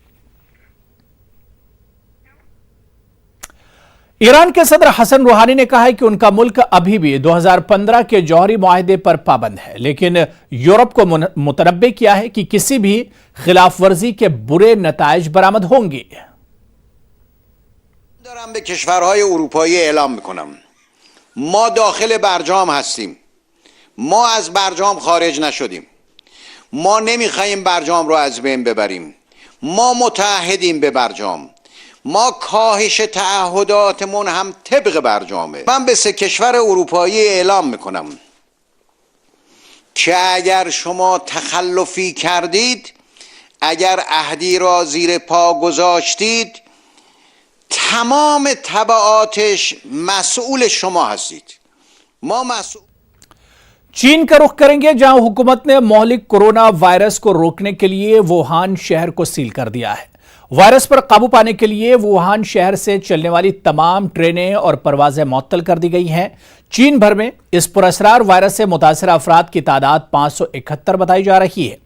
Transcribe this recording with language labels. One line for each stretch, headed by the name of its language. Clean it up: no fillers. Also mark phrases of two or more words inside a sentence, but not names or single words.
Urdu: ایران کے صدر حسن روحانی نے کہا ہے کہ ان کا ملک ابھی بھی 2015 کے جوہری معاہدے پر پابند ہے، لیکن یورپ کو متنبہ کیا ہے کہ کسی بھی خلاف ورزی کے برے نتائج برآمد ہوں گے.
Persian: دارم به کشورهای اروپایی اعلام میکنم ما داخل برجام هستیم، ما از برجام خارج نشدیم، ما نمیخوایم برجام رو از بین ببریم، ما متعهدیم به برجام، ما کاهش تعهداتمون هم طبق برجامه. من به 3 کشور اروپایی اعلام میکنم که اگر شما تخلفی کردید، اگر عهدی را زیر پا گذاشتید، تمام تبعاتش مسئول شما هستید. ما مسئول
Urdu: چین کا رخ کریں گے، جہاں حکومت نے مہلک کورونا وائرس کو روکنے کے لیے ووہان شہر کو سیل کر دیا ہے. وائرس پر قابو پانے کے لیے ووہان شہر سے چلنے والی تمام ٹرینیں اور پروازیں معطل کر دی گئی ہیں. چین بھر میں اس پراسرار وائرس سے متاثر افراد کی تعداد 571 بتائی جا رہی ہے.